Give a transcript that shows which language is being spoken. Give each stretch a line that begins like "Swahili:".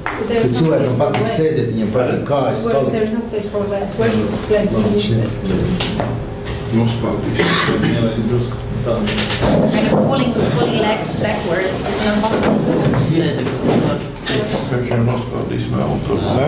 Latvian: Kad cilvēkam patīk sēdēt, viņam patīk kājas palikt.
English: There's no place for legs. Where do you legs when you sit?
Latvian: Nospārdīt.
English: And pulling legs backwards, it's not possible.
Latvian: Viņš jau nospārdīs vēl tur.